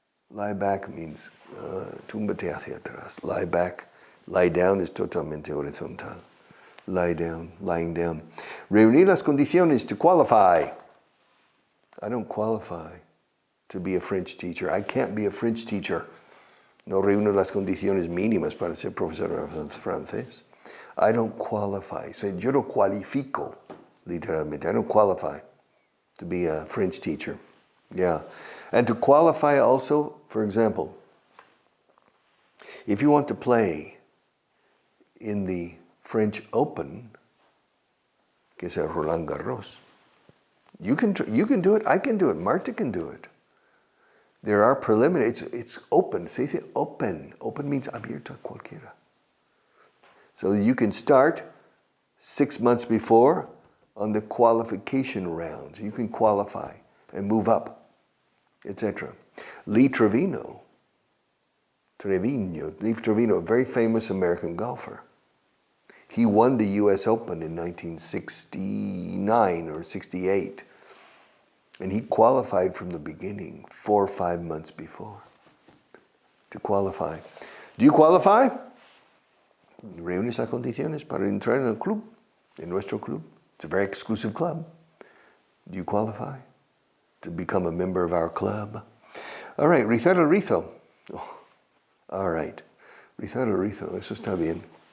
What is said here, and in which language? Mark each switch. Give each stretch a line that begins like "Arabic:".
English: Lie back means
Spanish: túmbate hacia atrás.
English: Lie back.
Spanish: Lie down es totalmente horizontal.
English: Lie down, lying down.
Spanish: Reunir las condiciones
English: to qualify. I don't qualify to be a French teacher. I can't be a French teacher.
Spanish: No reúno las condiciones mínimas para ser profesor de francés.
English: I don't qualify. So
Spanish: yo no cualifico, literalmente.
English: I don't qualify to be a French teacher. Yeah. And to qualify also, for example, if you want to play in the French Open,
Spanish: que es el Roland Garros,
English: you can do it, I can do it, Marta can do it. There are preliminaries, it's open,
Spanish: se dice open.
English: Open means
Spanish: abierto a cualquiera.
English: So you can start 6 months before on the qualification rounds. You can qualify and move up, etc. Lee Trevino, a very famous American golfer. He won the US Open in 1969 or 68. And he qualified from the beginning, 4 or 5 months before, to qualify. Do you qualify?
Spanish: Reúnes las condiciones para entrar en el club, en nuestro club.
English: It's a very exclusive club. Do you qualify to become a member of our club? All right,
Spanish: rizar el rizo.
English: Oh, all right,
Spanish: rizar el rizo, eso está bien.